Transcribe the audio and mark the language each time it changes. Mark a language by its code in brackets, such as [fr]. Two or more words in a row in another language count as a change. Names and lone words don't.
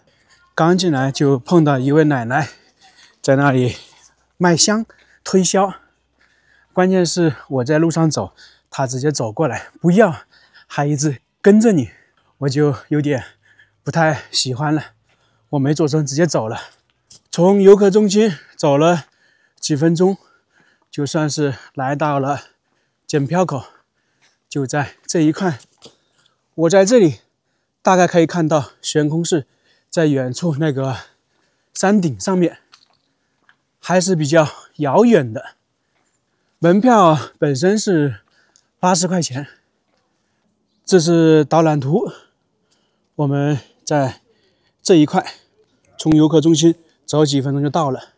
[zh] 剛進來就碰到一位奶奶在那裡賣香推銷，關鍵是我在路上走，她直接走過來不要，還一直跟着你，我就有點不太喜歡了。我沒做聲，直接走了。從游客中心走了幾分鐘，就算是來到了檢票口，就在這一塊。我在这裡大概可以看到懸空寺在遠處那個山頂上面，還是比較遙遠的。門票本身是80塊錢。這是導覽圖，我們在這一塊，從遊客中心走幾分鐘就到了。